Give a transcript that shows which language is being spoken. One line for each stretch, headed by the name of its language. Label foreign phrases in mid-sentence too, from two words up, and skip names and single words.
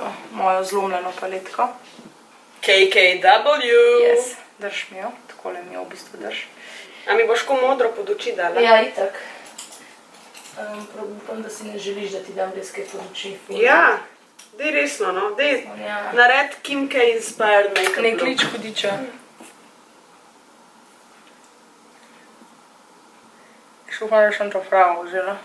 Slovenian: Mojo zlomljeno paletko. KKW. Yes, drž mi jo. Takole mi jo v bistvu drž. A mi boš ko modro pod oči dala? Ja, itak. Upam, da si ne želiš, da ti dam res kaj pod oči. Ja, dej resno, no. Dej nared Kim K
English: inspired makeup look.
Slovenian: Ne klič hudiča. Še upam, da sem to pravo vzela.